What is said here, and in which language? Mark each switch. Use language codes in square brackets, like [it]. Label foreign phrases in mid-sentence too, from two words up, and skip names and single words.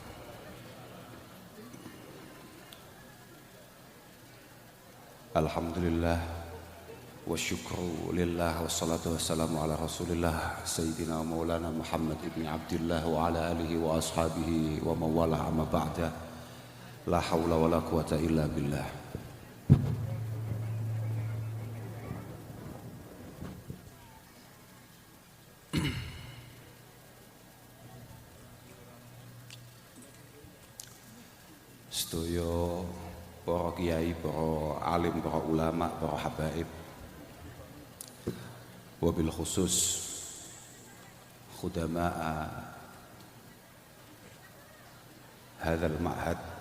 [ar] الحمد لله والشكر لله والصلاة والسلام على رسول الله سيدنا مولانا محمد بن عبد الله وعلى آله وأصحابه وموالاه أما بعد. لا حول ولا قوة إلا بالله. [jv] Sedaya para kiai, para alim, para ulama, para habaib, [ar] وبالخصوص خدماء هذا المعهد